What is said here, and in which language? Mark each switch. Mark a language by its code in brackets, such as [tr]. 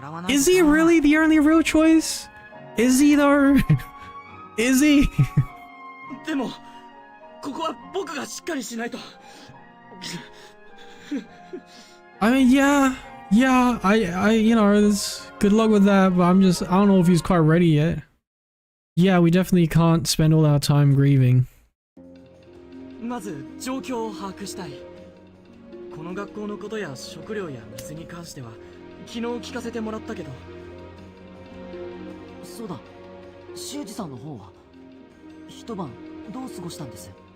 [en] Is he really the only real choice? Is he though? Is he? [ja] でもここは僕がしっかりしないと。 [en] I mean, yeah, I, you know, good luck with that, but I don't know if he's quite ready yet. Yeah, we definitely can't spend all our time grieving. [ja] まず状況を把握したい。この学校のことや食料や水に関しては昨日聞かせてもらったけど。そうだ、修二さんの方は一晩どう過ごしたんです？